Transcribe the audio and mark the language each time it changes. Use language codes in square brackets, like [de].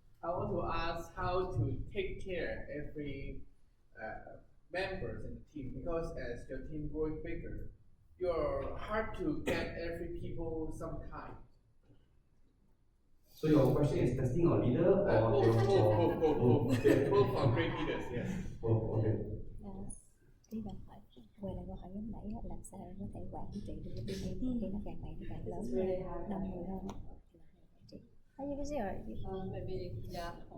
[en] I want to ask how to take care every members in the team, because as your team growing bigger, you're hard to get every people sometime. So your question is testing our leader or both are great leaders, yes. Both, okay. [vi] Ý bạn hỏi quay lại câu hỏi lúc nãy á, làm sao em có thể quản trị được cái team khi nó càng ngày nó càng lớn đông người hơn á. [en] How you busy or maybe yeah.